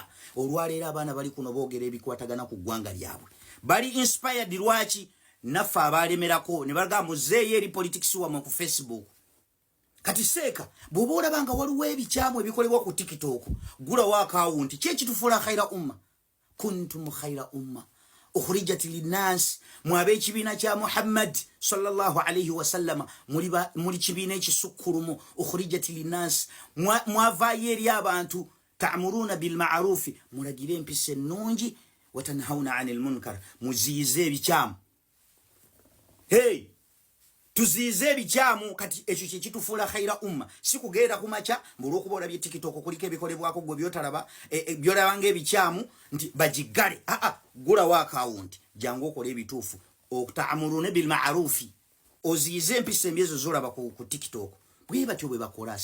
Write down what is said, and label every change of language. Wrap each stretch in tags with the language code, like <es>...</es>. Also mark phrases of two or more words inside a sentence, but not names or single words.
<lg>Olwaleero abaana bali kuno boogera ebikwatagana ku ggwanga lyabwe bali inspired lwaki naffe abaalemerako ne bagamba muzeeyo eri politics wamwe ku Facebook. Kati seeka bw'oba olaba nga waliwo ebikyamu ebikolebwa ku TikTok gulawo akawunti kyekitufuula</lg> <ar>خير أمة. كنتم خير أمة أخرجت للناس</ar> <lg>mwabe ekibiina kya Muhammad</lg> <ar>صلى الله عليه وسلم</ar> <lg>muli kibiina ekisukkurumu</lg> <ar>أخرجت للناس</ar> <lg>mwavaayo eri abantu</lg> <ar>تأمرون بالمعروف</ar> <lg>mulagire empisa ennungi</lg> <ar>وتنهون عن المنكر</ar> <lg>muziyize ebikyamu. Tuziyize ebikyamu kati ekyo kye kitufuula</lg> <ar>خير أمة</ar> <lg>si kugeera kumaca mbulwokuba olabye TikTok kuliko ebikolebwako gwe byotalaba byolaba ng'ebikyamu nti bagiggale gulawo akawunti jangu okola ebituufu</lg> <ar>تأمرون بالمعروف</ar> <lg>oziyize empisa embi ezo zolaba ku TikTok bwe batyo bwe bakola.</lg>